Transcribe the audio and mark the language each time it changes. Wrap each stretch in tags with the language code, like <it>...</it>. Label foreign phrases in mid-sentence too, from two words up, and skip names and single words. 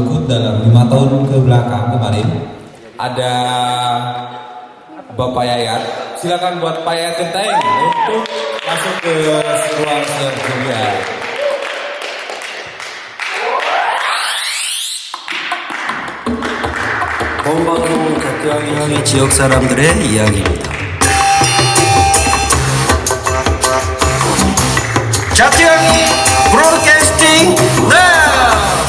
<id>dalam 5 tahun ke belakang kemarin ada Bapak Yayat. Silakan buat Pak Yayat Genteng untuk masuk ke ruang siar Julia.</id> <ko>본 방송은 자티왕이 지역 사람들의 이야기입니다. 자티왕이</ko> <en>broadcasting now.</en>